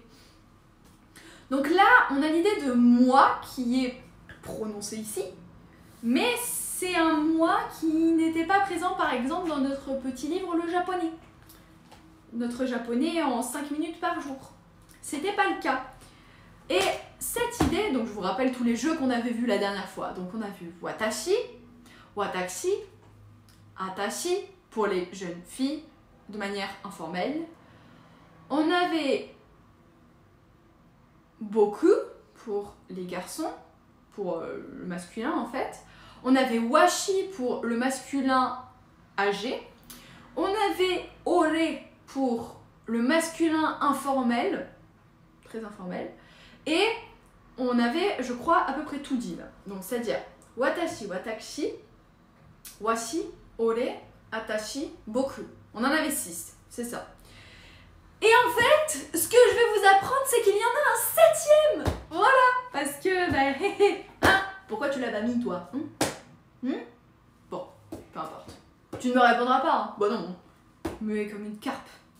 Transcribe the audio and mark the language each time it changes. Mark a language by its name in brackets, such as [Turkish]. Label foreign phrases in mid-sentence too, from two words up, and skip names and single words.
[French] Donc là, on a l'idée de moi qui est prononcé ici, mais c'est un moi qui n'était pas présent par exemple dans notre petit livre le japonais. Notre japonais en 5 minutes par jour. C'était pas le cas. Et cette idée, donc je vous rappelle tous les jeux qu'on avait vus la dernière fois. Donc on a vu [Japanese] わたし、わたし、あたし [French] pour les jeunes filles de manière informelle. On avait boku pour les garçons, pour le masculin en fait. On avait washi pour le masculin âgé. On avait ore pour le masculin informel, très informel. Et on avait, je crois, à peu près tout dit là. Donc c'est-à-dire [Japanese] わたし、わたし、わし、おれ、あたし、ぼく. [French] On en avait 6, c'est ça. Et en fait, ce que je vais vous apprendre, c'est qu'il y en a un 7e. Voilà, parce que, hein, pourquoi tu l'as pas mis, toi? Bon, peu importe. Tu ne me répondras pas, hein? Bah non, muet comme une carpe.